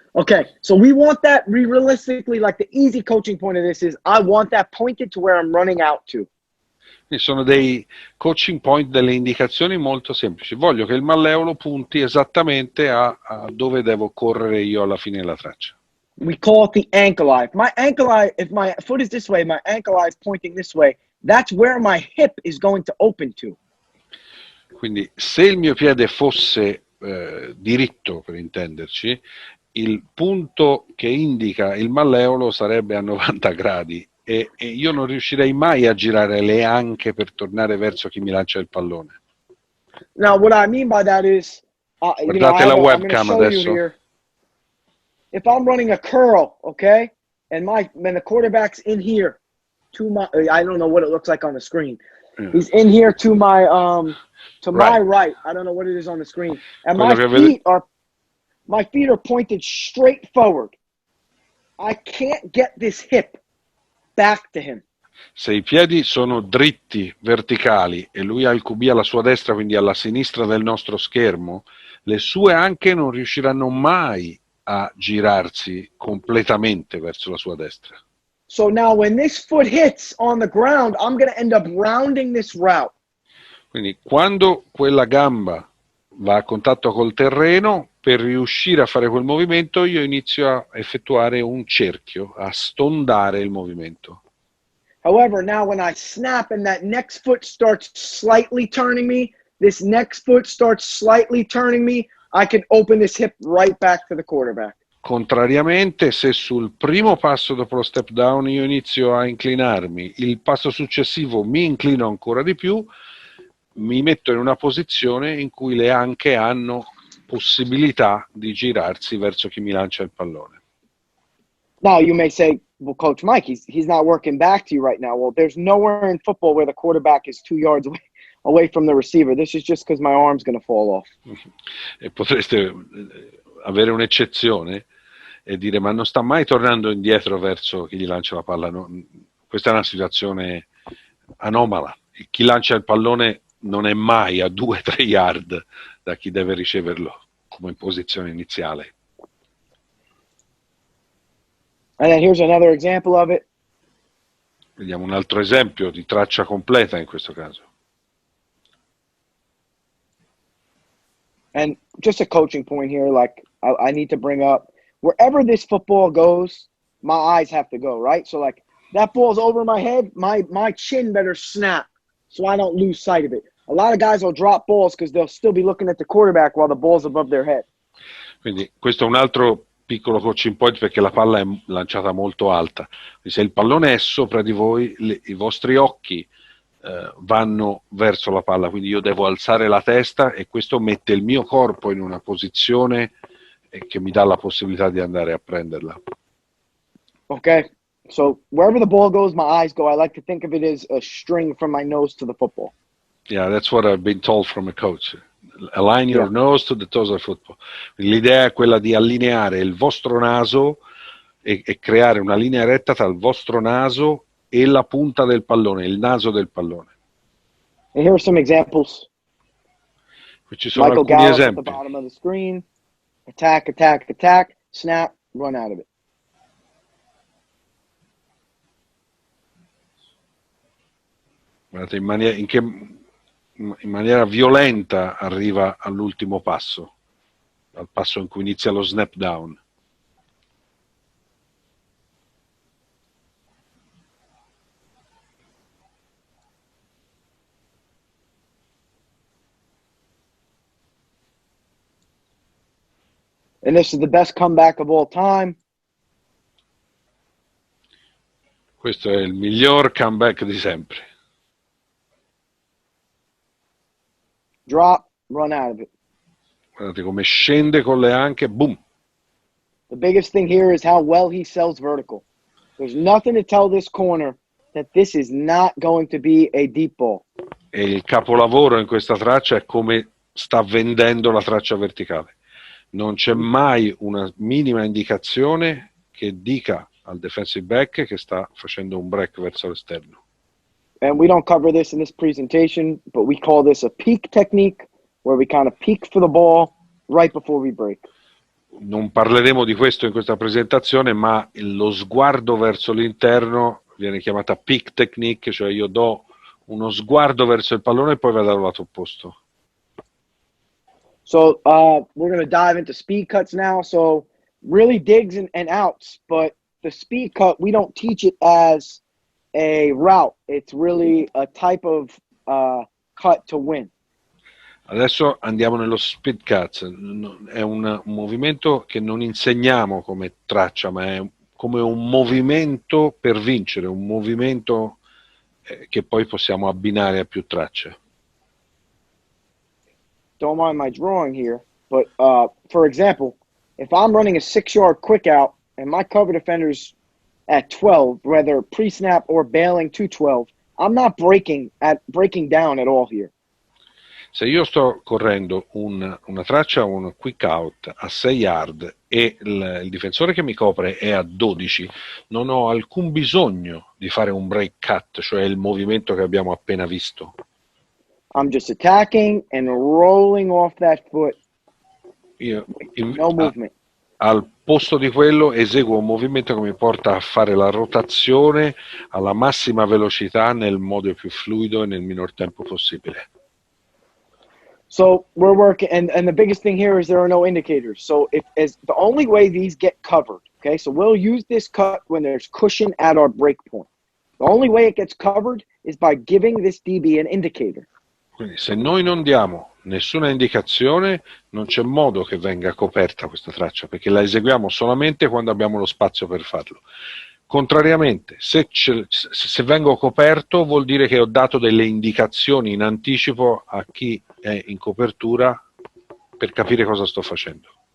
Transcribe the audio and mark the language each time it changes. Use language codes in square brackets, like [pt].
[en] Okay, so we want that realistically, like the easy coaching point of this is I want that pointed to where I'm running out to. [it] Sono dei coaching point, delle indicazioni molto semplici. Voglio che il malleolo punti esattamente a dove devo correre io alla fine della traccia. [en] We call it the ankle eye. My ankle eye, if my foot is this way, my ankle eye is pointing this way, that's where my hip is going to open to. [it] Quindi se il mio piede fosse diritto, per intenderci, il punto che indica il malleolo sarebbe a 90 gradi e io non riuscirei mai a girare le anche per tornare verso chi mi lancia il pallone. [en] Now, what I mean by that is, [it] Guardate la webcam adesso. [en] If I'm running a curl, okay, and the quarterback's in here to my, I don't know what it looks like on the screen. Yeah. He's in here to my my right. I don't know what it is on the screen. And my feet are pointed straight forward. I can't get this hip back to him. [it] Se i piedi sono dritti, verticali, e lui ha il QB alla sua destra, quindi alla sinistra del nostro schermo, le sue anche non riusciranno mai a girarsi completamente verso la sua destra. [en] So now when this foot hits on the ground, I'm going to end up rounding this route. [it] Quindi quando quella gamba va a contatto col terreno, per riuscire a fare quel movimento io inizio a effettuare un cerchio, a stondare il movimento. [en] However, now when I snap and that next foot starts slightly turning me, this next foot starts slightly turning me, I can open this hip right back to the quarterback. [it] Contrariamente, se sul primo passo dopo lo step down io inizio a inclinarmi, il passo successivo mi inclino ancora di più, mi metto in una posizione in cui le anche hanno possibilità di girarsi verso chi mi lancia il pallone. [en] Now you may say, well, Coach Mike, he's not working back to you right now. Well, there's nowhere in football where the quarterback is 2 yards away from the receiver. This is just because my arm's going to fall off. [it] E potreste avere un'eccezione e dire, ma non sta mai tornando indietro verso chi gli lancia la palla. No, questa è una situazione anomala. Chi lancia il pallone non è mai a 2-3 yard da chi deve riceverlo come in posizione iniziale. [en] And then here's another example of it. [it] Vediamo un altro esempio di traccia completa in questo caso. [en] And just a coaching point here, like I need to bring up, wherever this football goes, my eyes have to go, right? So like that ball's over my head, my chin better snap so I don't lose sight of it. A lot of guys will drop balls because they'll still be looking at the quarterback while the ball's above their head. [it] Quindi questo è un altro piccolo coaching point perché la palla è lanciata molto alta. Quindi se il pallone è sopra di voi, i vostri occhi vanno verso la palla, quindi io devo alzare la testa e questo mette il mio corpo in una posizione che mi dà la possibilità di andare a prenderla. [en] Okay, so wherever the ball goes, my eyes go. I like to think of it as a string from my nose to the football. Yeah, that's what I've been told from a coach. Align your nose to the toes of football. [it] L'idea è quella di allineare il vostro naso e creare una linea retta tra il vostro naso e la punta del pallone, il naso del pallone. [en] And here are some examples. [it] Qui ci sono [en] Michael [it] alcuni [en] Gallup [it] esempi. [en] at the bottom of the screen. Attack, attack, attack. Snap, run out of it. [it] Guardate in maniera violenta arriva all'ultimo passo, al passo in cui inizia lo snap down. [en] And this is the best comeback of all time. [it] Questo è il miglior comeback di sempre. [en] Drop, run out of it. [it] Guardate come scende con le anche, boom. [en] The biggest thing here is how well he sells vertical. There's nothing to tell this corner that this is not going to be a deep ball. [it] E il capolavoro in questa traccia è come sta vendendo la traccia verticale. Non c'è mai una minima indicazione che dica al defensive back che sta facendo un break verso l'esterno. [en] And we don't cover this in this presentation, but we call this a peek technique, where we kind of peek for the ball right before we break. [it] Non parleremo di questo in questa presentazione, ma lo sguardo verso l'interno viene chiamata peek technique, cioè io do uno sguardo verso il pallone e poi vado dal lato opposto. [en] So we're going to dive into speed cuts now. So really digs and outs, but the speed cut, we don't teach it as a route. It's really a type of cut to win. [it] Adesso andiamo nello speed cut. È un movimento che non insegniamo come traccia, ma è come un movimento per vincere, un movimento che poi possiamo abbinare a più tracce. [en] Don't mind my drawing here, but for example, if I'm running a 6-yard quick out and my cover defender's at 12, whether pre-snap or bailing to 12, I'm not breaking down at all here. [it] Se io sto correndo una traccia, un quick out a 6 yard e il difensore che mi copre è a 12, non ho alcun bisogno di fare un break cut, cioè il movimento che abbiamo appena visto. [en] I'm just attacking and rolling off that foot. No movement. [it] Al posto di quello eseguo un movimento che mi porta a fare la rotazione alla massima velocità nel modo più fluido e nel minor tempo possibile. [en] So we're working, and the biggest thing here is there are no indicators. So as the only way these get covered, okay, so we'll use this cut when there's cushion at our break point. The only way it gets covered is by giving this DB an indicator. [it] Quindi se noi non diamo nessuna indicazione, non c'è modo che venga coperta questa traccia, perché la eseguiamo solamente quando abbiamo lo spazio per farlo. Contrariamente, se vengo coperto vuol dire che ho dato delle indicazioni in anticipo a chi è in copertura per capire cosa sto facendo.